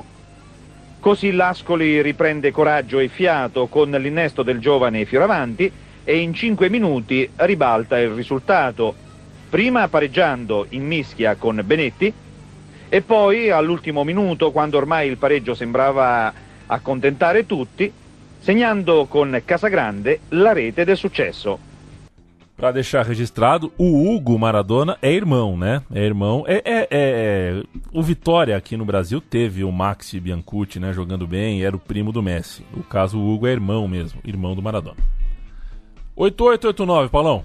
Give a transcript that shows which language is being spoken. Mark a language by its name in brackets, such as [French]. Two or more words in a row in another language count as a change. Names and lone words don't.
[Italian] Così l'Ascoli riprende coraggio e fiato con l'innesto del giovane Fioravanti e in 5 minuti ribalta il risultato, prima pareggiando in mischia con Benetti e poi all'ultimo minuto, quando ormai il pareggio sembrava accontentare tutti, segnando con Casagrande la rete del successo. [Portuguese] Pra deixar registrado, o Hugo Maradona é irmão, né? É irmão. O Vitória aqui no Brasil teve o Maxi Biancucci, né? Jogando bem, era o primo do Messi. No caso, o Hugo é irmão mesmo, irmão do Maradona. 8889, Paulão.